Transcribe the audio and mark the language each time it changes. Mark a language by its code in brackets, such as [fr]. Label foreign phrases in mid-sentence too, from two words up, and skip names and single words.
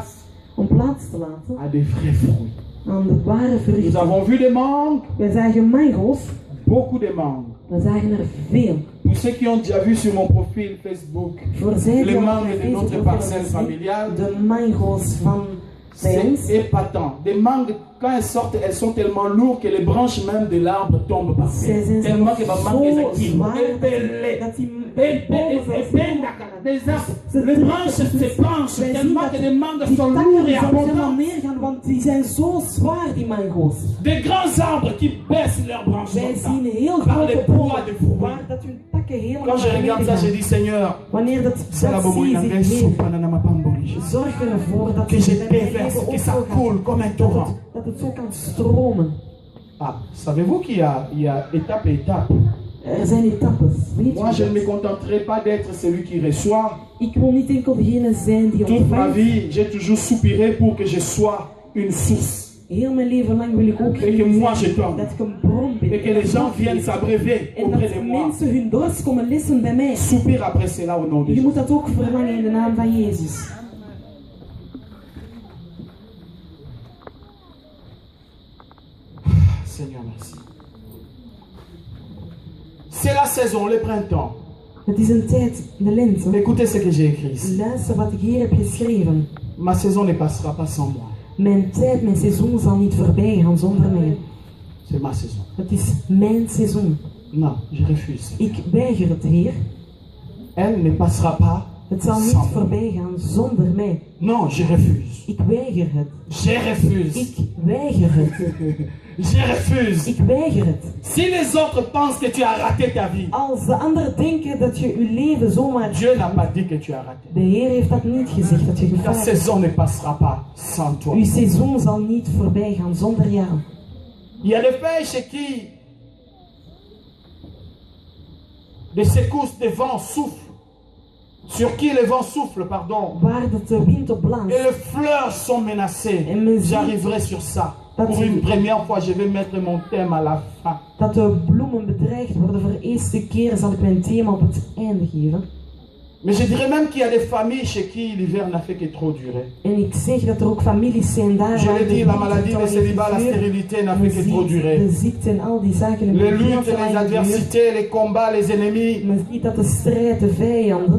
[nl] Om plaats te laten [fr] à des vrais fruits. [nl] aan de ware [fr] Nous [nl] vruchten. [fr] avons vu des mangues, [nl] Wij zagen mango's. [fr] beaucoup de mangues. [nl] We zagen er veel. [fr] Pour ceux qui ont déjà vu sur mon profil Facebook [nl] Voor zij die [fr] les [nl] op [fr] mangues [nl] mijn [fr] de [nl] Facebook [fr] notre [nl] hebben [fr] parcelle [nl] gezien, [fr] familiale, [nl] de mango's van bij ons. [fr] c'est épatant. Des mangues, quand elles sortent, elles sont tellement lourdes que les branches même de l'arbre tombent par [nl] Zij [fr] terre. [nl] zijn [fr] Tellement que ma mangue est [nl] zo [fr] acquise. [nl] zwaar dat die bomen [fr] Les branches se penchent [nl] wij zien [fr] tellement [nl] dat [fr] que les mangues [nl] die [fr] sont [nl] takken [fr] lourdes et [nl] zelfs helemaal [fr] abondantes. [nl] neergaan, want die zijn zo zwaar, die mango's. [fr] Des grands arbres qui baissent leurs branches [nl] Wij [fr] comme ça, [nl] zien heel [fr] par les [nl] grote [fr] poids [nl] bomen, [fr] de fruits. [nl] waar dat hun takken helemaal [fr] Quand je [nl] naar [fr] regarde [nl] beneden [fr] ça, je [nl] gaan. [fr] dis Seigneur, [nl] Wanneer dat zie, zorg ervoor dat [fr] que [nl] het [fr] je [nl] in mijn [fr] déverse, [nl] leven [fr] que ça [nl] opgaat. [fr] coule comme un torrent. [nl] Dat het zo kan stromen. [fr] Ah, savez-vous qu'il y a étape et étape? [nl] Er zijn etappes. Weet [fr] Moi, je [nl] je [fr] ne me [nl] dat? [fr] contenterai pas d'être celui qui reçoit. [nl] Ik wil niet enkel degene zijn die [fr] Toute ma [nl] ontvangt. [fr] vie, j'ai toujours soupiré pour que je sois une source. [nl] Heel mijn leven lang wil ik ook [fr] Et que moi, je [nl] zijn [fr] donne. [nl] dat ik een bron ben. [fr] Et que les gens viennent s'abreuver [nl] En [fr] auprès [nl] dat [fr] de moi. [nl] mensen hun dorst komen lessen bij mij. [fr] Soupir après cela au nom de [nl] Je [fr] Jésus. [nl] moet dat ook verlangen in de naam van Jezus. [fr] Seigneur, merci. C'est la saison, le printemps. [nl] Het is een tijd, de lente. [fr] Écoutez ce que j'ai écrit ici. [nl] Luister wat ik hier heb geschreven. [fr] Ma saison ne passera pas sans moi. [nl] Mijn tijd, mijn seizoen zal niet voorbij gaan zonder mij. [fr] C'est ma saison. [nl] Het is mijn seizoen. [fr] Non, je refuse. [nl] Ik weiger het, Heer. [fr] Elle ne passera pas [nl] Het zal niet [fr] sans moi. [nl] voorbij gaan zonder mij. [fr] Non, je refuse. [nl] Ik weiger het. [fr] Je refuse. [nl] Ik weiger het. [fr] Je refuse. [nl] Ik weiger het. [fr] Si les autres pensent que tu as raté ta vie, [nl] Als de anderen denken dat je je leven zomaar... [fr] Dieu n'a pas dit que tu as raté. [nl] De Heer heeft dat niet gezegd, dat je [fr] Ta [nl] gefaald hebt. [fr] saison ne passera pas sans toi. [nl] Uw seizoen zal niet voorbij gaan zonder jou. [fr] Il y a des pêches qui, des secousses de vent soufflent, sur qui le vent souffle, pardon, [nl] Waar dat de wind op blaast. [fr] et les fleurs sont menacées. [nl] En men ziet- [fr] J'arriverai sur ça. Pour une première fois, je vais mettre mon thème à la fin. [nl] Dat de bloemen bedreigd worden. Voor de eerste keer zal ik mijn thema op het einde geven. [fr] Mais je dirais même qu'il y a des familles chez qui l'hiver n'a fait que trop durer. [nl] En ik zeg dat er ook families zijn daar. [fr] Je l'ai dit, la maladie, le célibat, la stérilité n'a fait que trop durer. [nl] De ziekte en al die zaken. [fr] Les luttes, les adversités, les combats, les ennemis. [nl] Men ziet dat de strijd, de vijanden.